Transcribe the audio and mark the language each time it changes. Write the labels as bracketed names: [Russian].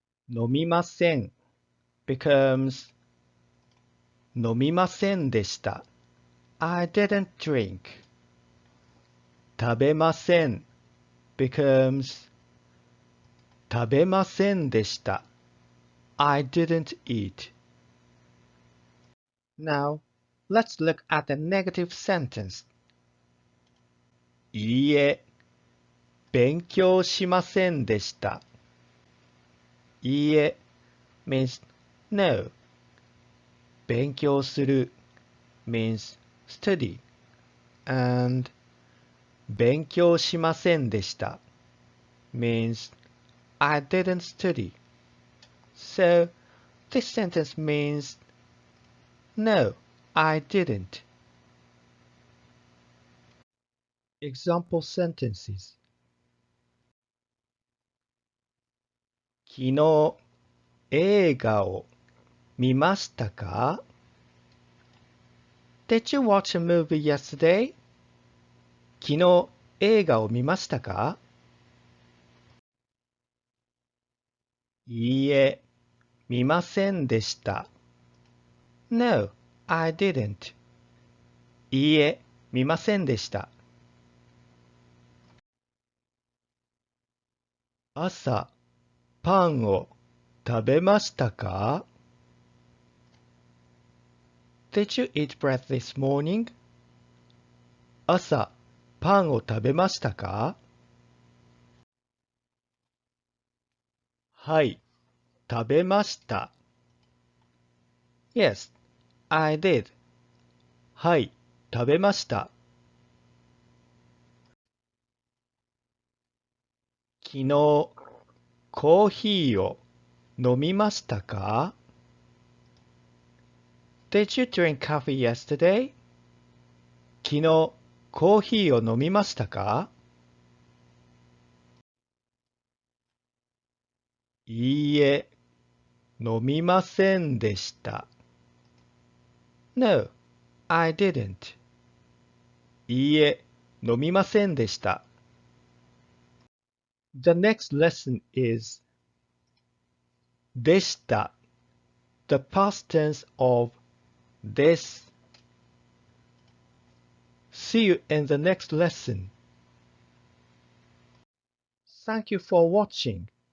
[English] 飲みません becomes 飲みませんでした I didn't drink. 食べません becomes 食べませんでした I didn't eat. Now, let's look at the negative sentence. [Japanese] いいえ、勉強しませんでした。 [English] いいえ means no. 勉強する means study. And 勉強しませんでした means I didn't study. So, this sentence means no, I didn't. Example sentences. [Japanese] 昨日映画を見ましたか？ [English] Did you watch a movie yesterday? [Japanese] 昨日映画を見ましたか？いいえ、見ませんでした。 [English] No, I didn't. [Japanese] いいえ、見ませんでした。朝、パンを食べましたか？ [English] Did you eat bread this morning? [Japanese] 朝、パンを食べましたか？はい、食べました。 [English] Yes, I did. [Japanese] はい、食べました。昨日、コーヒーを飲みましたか？ [English] Did you drink coffee yesterday? [Japanese] 昨日、コーヒーを飲みましたか？いいえ、飲みませんでした。 [English] No, I didn't. [Japanese] いいえ、飲みませんでした。 [English] The next lesson is でした。 The past tense of this. See you in the next lesson. Thank you for watching.